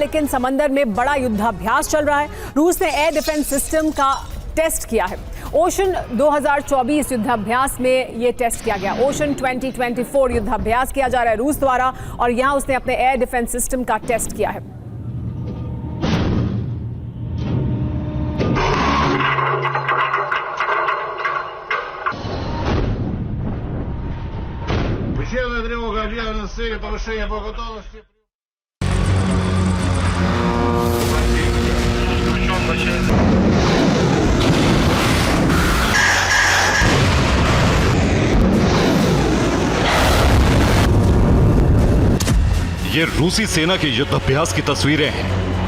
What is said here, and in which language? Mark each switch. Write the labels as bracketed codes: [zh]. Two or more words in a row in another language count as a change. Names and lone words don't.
[hi] लेकिन समंदर में बड़ा युद्धाभ्यास चल रहा है। रूस ने [en] air defense system [hi] का टेस्ट किया है। ओशन 2024 युद्धाभ्यास में ये टेस्ट किया गया। ओशन 2024 युद्धाभ्यास किया जा रहा है रूस द्वारा और यहां उसने अपने [en] air defense system [hi] का टेस्ट किया है। [ru] Военная тревога объявлена с целью повышения боеготовности. [hi] ये रूसी सेना के युद्धाभ्यास की तस्वीरें हैं।